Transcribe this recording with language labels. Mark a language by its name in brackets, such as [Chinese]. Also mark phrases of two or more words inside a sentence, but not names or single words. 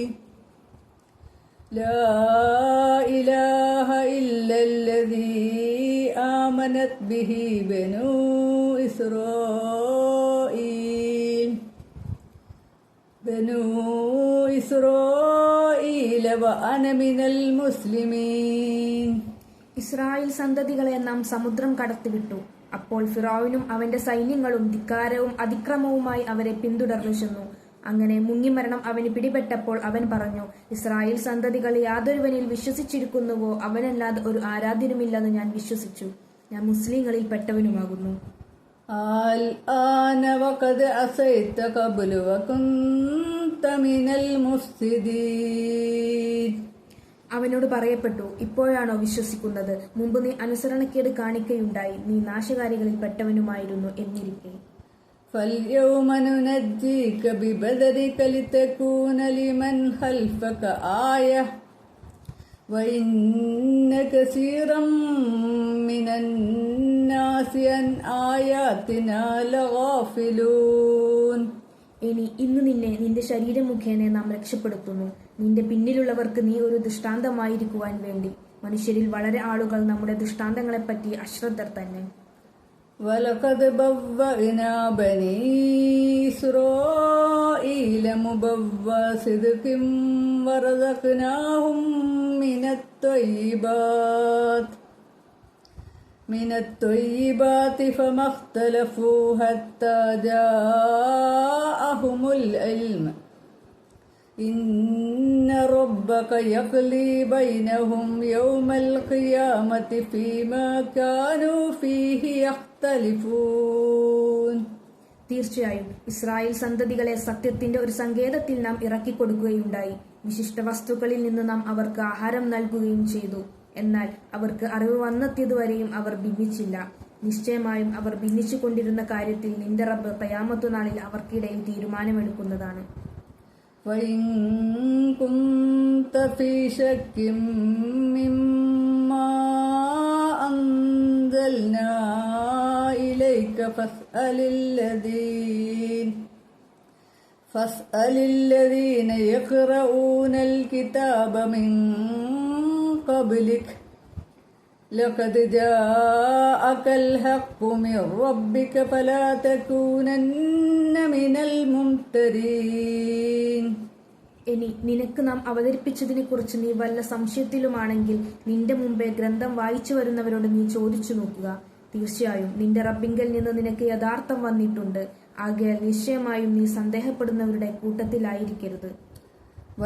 [Arabic] آمنت به بنو إسرائيل وأنا من المسلمين. [Malayalam] ഇസ്രായേൽ സന്തതികളെ നാം സമുദ്രം കടത്തിവിട്ടു. അപ്പോൾ ഫിറഔനും അവന്റെ സൈന്യങ്ങളും ധിക്കാരവും അതിക്രമവുമായി അവരെ പിന്തുടർന്നു ചെന്നു. അങ്ങനെ മുങ്ങിമരണം അവന് പിടിപെട്ടപ്പോൾ അവൻ പറഞ്ഞു, ഇസ്രായേൽ സന്തതികൾ യാതൊരുവനിൽ വിശ്വസിച്ചിരിക്കുന്നുവോ അവനല്ലാതെ ഒരു ആരാധ്യനുമില്ലെന്ന് ഞാൻ വിശ്വസിച്ചു. ഞാൻ മുസ്ലിങ്ങളിൽ പെട്ടവനുമാകുന്നു. അവനോട് പറയപ്പെട്ടു, ഇപ്പോഴാണോ വിശ്വസിക്കുന്നത്? മുമ്പ് നീ അനുസരണക്കേട് കാണിക്കയുണ്ടായി. നീ നാശകാരികളിൽ പെട്ടവനുമായിരുന്നു എന്നിരിക്കെ. [Arabic] فاليوم ننجيك ببدنك لتكون لمن خلفك آية وإن كثيرا من الناس عن آياتنا لغافلون. [Malayalam] ഇന്ന് നിന്നെ നിന്റെ ശരീരം മുഖേന നാം രക്ഷപ്പെടുത്തുന്നു. നിന്റെ പിന്നിലുള്ളവർക്ക് നീ ഒരു ദൃഷ്ടാന്തമായിരിക്കുവാൻ വേണ്ടി. മനുഷ്യരിൽ വളരെ ആളുകൾ നമ്മുടെ ദൃഷ്ടാന്തങ്ങളെപ്പറ്റി അശ്രദ്ധർ തന്നെ. [Arabic] وَلَقَدْ بَوَّأْنَا بَنِي إِسْرَائِيلَ مُبَوَّأَ صِدْقٍ وَرَزَقْنَاهُم مِّنَ الطَّيِّبَاتِ فَمَا اخْتَلَفُوا حَتَّى جَاءَهُمُ الْعِلْمُ إِنَّ رَبَّكَ يَقْضِي بَيْنَهُمْ يَوْمَ الْقِيَامَةِ فِيمَا كَانُوا فِيهِ يَخْتَلِفُونَ. [Malayalam] തീർച്ചയായും ഇസ്രായേൽ സന്തതികളെ സത്യത്തിന്റെ ഒരു സങ്കേതത്തിൽ നാം ഇറക്കിക്കൊടുക്കുകയുണ്ടായി. വിശിഷ്ട വസ്തുക്കളിൽ നിന്ന് നാം അവർക്ക് ആഹാരം നൽകുകയും ചെയ്തു. എന്നാൽ അവർക്ക് അറിവ് വന്നെത്തിയതുവരെയും അവർ ഭിന്നിച്ചില്ല. നിശ്ചയമായും അവർ ഭിന്നിച്ചുകൊണ്ടിരുന്ന കാര്യത്തിൽ നിന്റെ റബ്ബ് ഖിയാമത്ത് നാളിൽ അവർക്കിടയിൽ തീരുമാനമെടുക്കുന്നതാണ്. [Arabic] وَإِن كُنتَ فِي شَكٍّ مِّمَّا أَنزَلْنَا إِلَيْكَ فَاسْأَلِ الَّذِينَ يَقْرَؤُونَ الْكِتَابَ مِن قَبْلِكَ لَقَدْ جَاءَكَ الْحَقُّ مِن رَّبِّكَ فَلَا تَكُونَنَّ مِنَ الْمُمْتَرِينَ. [Malayalam] ഇനി നിനക്ക് നാം അവതരിപ്പിച്ചതിനെ കുറിച്ച് നീ വല്ല സംശയത്തിലുമാണെങ്കിൽ നിന്റെ മുമ്പേ ഗ്രന്ഥം വായിച്ചു വരുന്നവരോട് നീ ചോദിച്ചു നോക്കുക. തീർച്ചയായും നിന്റെ റബ്ബിങ്കൽ നിന്ന് നിനക്ക് യഥാർത്ഥം വന്നിട്ടുണ്ട്. ആകയാൽ നിശ്ചയമായും നീ സന്ദേഹപ്പെടുന്നവരുടെ കൂട്ടത്തിലായിരിക്കരുത്.